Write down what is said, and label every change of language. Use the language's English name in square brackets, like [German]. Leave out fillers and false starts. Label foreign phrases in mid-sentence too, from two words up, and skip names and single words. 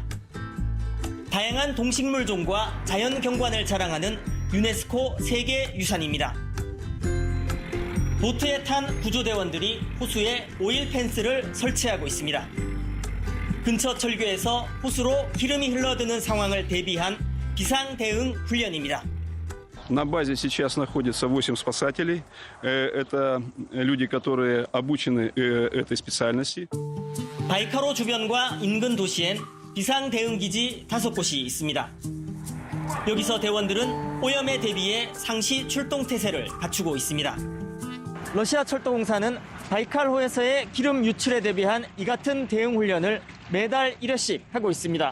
[Korean] 다양한 동식물종과 자연 경관을 자랑하는 유네스코 세계유산입니다. 보트에 탄 구조대원들이 호수에 오일 펜스를 설치하고 있습니다. 근처 철교에서 호수로 기름이 흘러드는 상황을 대비한 비상 대응 훈련입니다. [Russian] На базе сейчас находится 8 спасателей. Это люди, которые обучены этой специальности. [Korean] 바이카로 주변과 인근 도시엔 비상 대응 기지 5곳이 있습니다. 여기서 대원들은 오염에 대비해 상시 출동 태세를 갖추고 있습니다. 러시아 철도공사는 바이칼호에서의 기름 유출에 대비한 이 같은 대응 훈련을 매달 1회씩 하고 있습니다.